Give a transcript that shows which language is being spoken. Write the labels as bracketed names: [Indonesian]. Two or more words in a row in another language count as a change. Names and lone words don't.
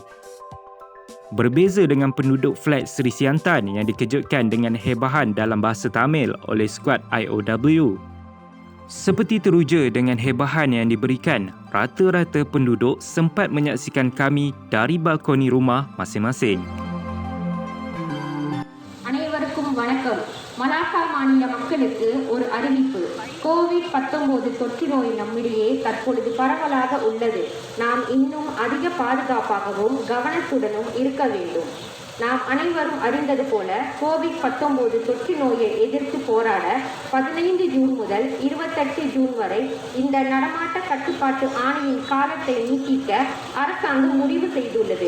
[Malay] Berbeza dengan penduduk flat Seri Siantan yang dikejutkan dengan hebahan dalam bahasa Tamil oleh skuad IOW. Seperti teruja dengan hebahan yang diberikan, rata-rata penduduk sempat menyaksikan kami dari balkoni rumah masing-masing. [Tamil] அனைவருக்கும் வணக்கம். மலாக்கா மாநில மக்களுக்கு ஒரு அறிவிப்பு. கோவிட்-19 தொற்று நோய் நம்மிடையே தற்பொழுது பரவலாக உள்ளது. நாம் இன்னும் அதிக பாதுகாப்பாகவும் கவனத்துடனும் இருக்க வேண்டும். நாம் அனைவரும் அறிந்தது போல கோவிட்-19 தொற்று நோயை எதிர்த்து போராட 15 ஜூன் முதல் 28 ஜூன் வரை இந்த நடமாட்ட கட்டுப்பாட்டு ஆணையின் காலத்தை நீட்டிக்க அரசாங்கம் முடிவு செய்துள்ளது.